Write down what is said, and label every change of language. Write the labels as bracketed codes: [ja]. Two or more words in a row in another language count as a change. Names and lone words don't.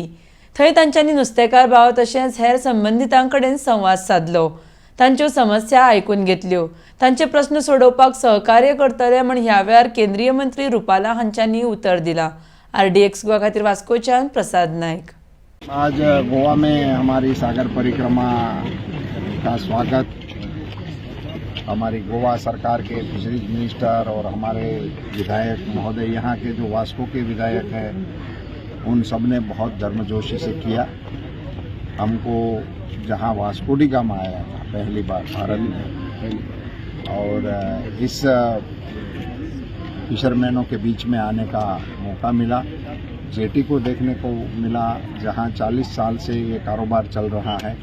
[kok] थंय तांच्यांनी नुस्तेकार भाव तशेंच हेर संबंधितांकडेन संवाद साधलो, तांच्यो समस्या आयकून घेतल्यो, तांचे प्रश्न सोडवपाक सहकार्य करतले म्हण ह्या वेळार केंद्रीय मंत्री रुपाला हांच्यांनी उतर दिला। RDX गोवा खातीर वास्कोच्यान प्रसाद नायक। [hi] आज गोवा में हमारी सागर परिक्रमा का स्वागत हमारी गोवा सरकार के [en] fisheries minister [hi] और हमारे विधायक महोदय, यहाँ के जो वास्को के विधायक हैं, उन सब ने बहुत गर्मजोशी से किया। हमको जहाँ वास्को डी गामा आया था पहली बार भारत में, और इस फिशरमैनों के बीच में आने का मौका मिला, जेटी को देखने को मिला जहाँ 40 साल से ये कारोबार चल रहा है।